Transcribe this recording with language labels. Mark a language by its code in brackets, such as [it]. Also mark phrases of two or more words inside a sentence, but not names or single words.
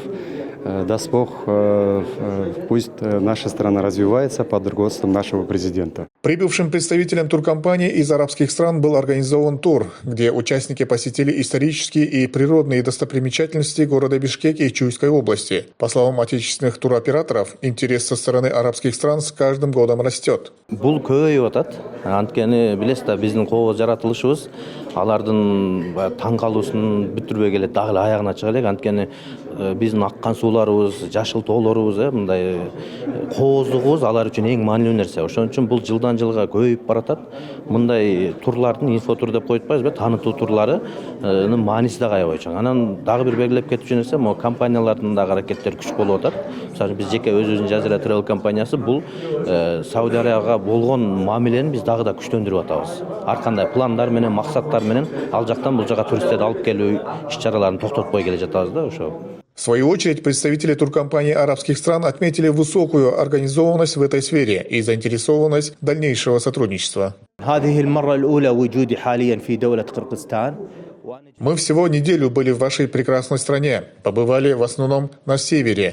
[ru] Даст Бог, пусть наша страна развивается под руководством нашего президента. Прибывшим представителям туркомпании из арабских стран был организован тур, где участники посетили исторические и природные достопримечательности города Бишкек и Чуйской области. По словам отечественных туроператоров, интерес со стороны арабских стран с каждым годом растет. [ky] Бул көбөйүп атат. Анткени билесиз да, биздин кооз жаратылышыбыз алардын таң калуусун бүтүрбөй келет, дагы эле аягына чыга элек. Анткени биздин аккан сууларыбыз, жашыл тоолорубуз, мындай кооздугубуз алар үчүн эң маанилүү нерсе. Ошон үчүн бул жылдан жылга көбөйүп баратат. Мындай турлардын инфотур деп коюп атпайбызбы, таанытуу турларынын мааниси дагы аябай чоң. Анан дагы бир белгилеп кетчү нерсе, могу компаниялардын дагы аракеттери күч болуп атат. Мисалы биз жеке өзүбүздүн Жазира Travel компаниясы бул Сауд Арабияга болгон мамилени биз дагы да күчтөндүрүп атабыз. Ар кандай пландар менен, максаттар менен ал жактан бул жака туристтерди алып келүү иш-чараларын токтотпой келе жатабыз да ошо. [ru] В свою очередь, представители туркомпаний арабских стран отметили высокую организованность в этой сфере и заинтересованность дальнейшего сотрудничества. Мы всего неделю были в вашей прекрасной стране, побывали в основном на севере.